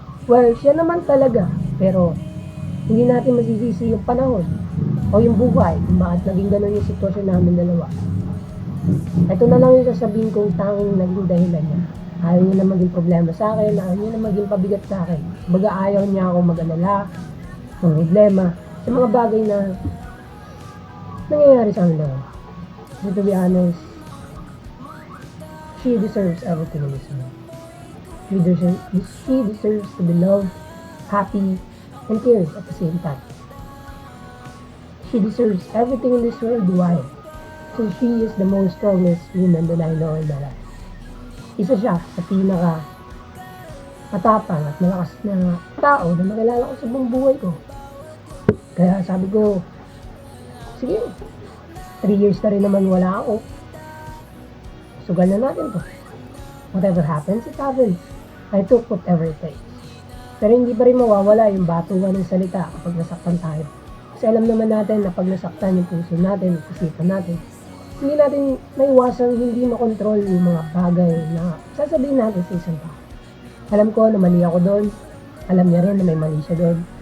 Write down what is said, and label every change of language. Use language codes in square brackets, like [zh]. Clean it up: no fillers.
[tl] Well, siya naman talaga, pero hindi natin masisisi yung panahon o yung buhay kung bakit naging ganun yung sitwasyon namin dalawa. Ito na lang yung sasabihin kong tanging naging dahilan niya. Ayaw niya na maging problema sa akin, ayaw niya na maging pabigat sa akin. Baga ayaw niya ako mag-alala, ng problema, sa mga bagay na nangyayari sa amin dalawa. [en] But to be honest, she deserves everything in this world. She deserves to be loved, happy, and cared at the same time. She deserves everything in this world. Why? So she is the most strongest woman that I know in my life. [tl] Isa siya sa pinaka matapang at malakas na tao na nakilala ko sa buong buhay ko. Kaya sabi ko, sige, 3 years na rin naman wala ako. Sugal na natin to. [en] Whatever happens, it happens. I took whatever it takes. [tl] Pero hindi pa rin mawawala yung batuhan ng salita kapag nasaktan tayo. Kasi alam naman natin na pag nasaktan yung puso natin, isipan natin, hindi natin maiwasang hindi makontrol yung mga bagay na sasabihin natin sa isang tao. Alam ko na mali ako doon. Alam niya rin na may mali siya doon.